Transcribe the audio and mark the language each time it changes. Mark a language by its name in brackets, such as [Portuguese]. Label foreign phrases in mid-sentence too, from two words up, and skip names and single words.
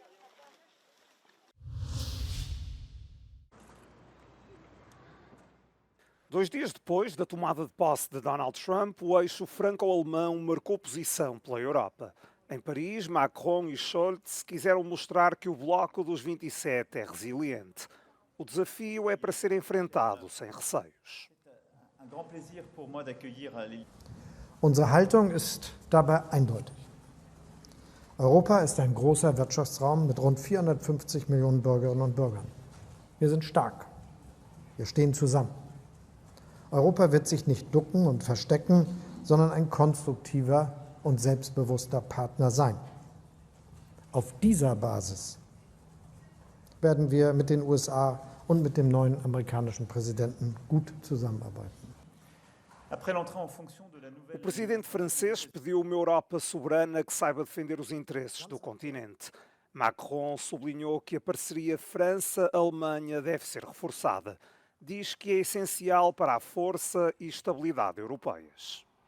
[Portuguese] Dois dias depois da tomada de posse de Donald Trump, o eixo franco-alemão marcou posição pela Europa. Em Paris, Macron e Scholz quiseram mostrar que o bloco dos 27 é resiliente. O desafio é para ser enfrentado sem receios. [German] Unsere Haltung ist dabei eindeutig. Europa ist ein großer Wirtschaftsraum mit rund 450 Millionen Bürgerinnen und Bürgern. Wir sind stark. Wir stehen zusammen. Europa wird sich nicht ducken und verstecken, sondern ein konstruktiver und selbstbewusster Partner sein. Auf dieser Basis werden wir mit den USA und mit dem neuen amerikanischen Präsidenten gut zusammenarbeiten. [Portuguese] O presidente francês pediu uma Europa soberana que saiba defender os interesses do continente. Macron sublinhou que a parceria França-Alemanha deve ser reforçada. Diz que é essencial para a força e estabilidade europeias.